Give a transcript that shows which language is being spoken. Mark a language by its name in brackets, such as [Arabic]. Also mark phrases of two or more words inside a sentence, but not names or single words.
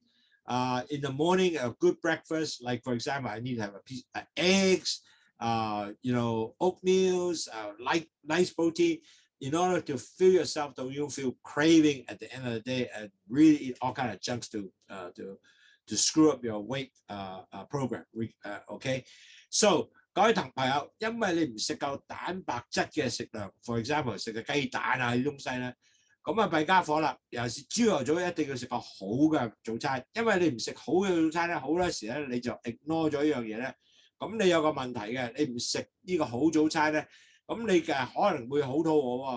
[English] In the morning, a good breakfast, like for example, I need to have a piece of eggs, oatmeals, nice protein, in order to fill yourself so you don't feel craving at the end of the day and really eat all kind of junks to screw up your weight program. [Cantonese] Okay, so 各位朋友，因為你唔食夠蛋白質嘅食量 ， [English] for example [Cantonese] 食嘅雞蛋啊啲東西咧，咁啊弊家伙啦！尤其是朝頭早一定要食個好嘅早餐，因為你唔食好嘅早餐咧，好多時咧你就 ignore 咗一樣嘢咧。咁你有個問題嘅，你唔食呢個好早餐咧，咁你嘅可能會好肚餓喎。